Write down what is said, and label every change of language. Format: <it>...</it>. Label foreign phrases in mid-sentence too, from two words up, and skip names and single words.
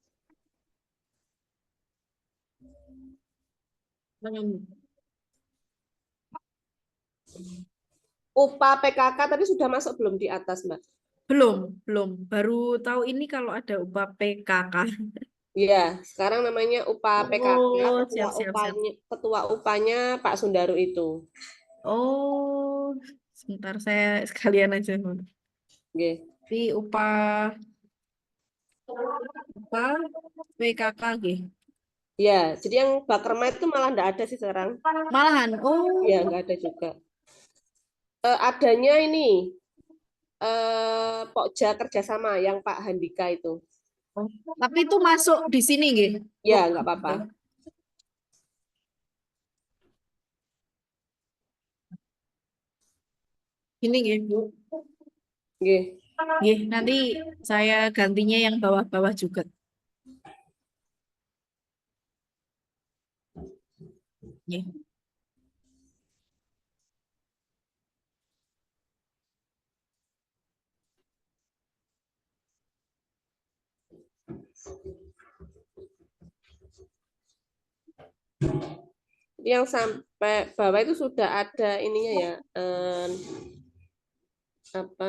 <id>Upah PKK tadi sudah masuk belum di atas, Mbak? Belum. Baru tahu ini kalau ada upah PKK. Iya, sekarang namanya upah PKK, Oh, ketua siap. upahnya Pak Sundaru itu. Oh, sebentar saya sekalian aja. Nggih. Di upah PKK nggih. Ya, jadi yang Bakerma itu malah enggak ada sih sekarang. Malahan, oh, Iya, enggak ada juga. Adanya ini Pokja kerjasama yang Pak Handika itu. tapi itu masuk di sini nggih. Ya, enggak apa-apa. Ini nggih, Bu. Nggih. Nggih, nanti saya gantinya yang bawah-bawah juga. Nggih. Yang sampai bawah itu sudah ada ininya ya, apa?</id>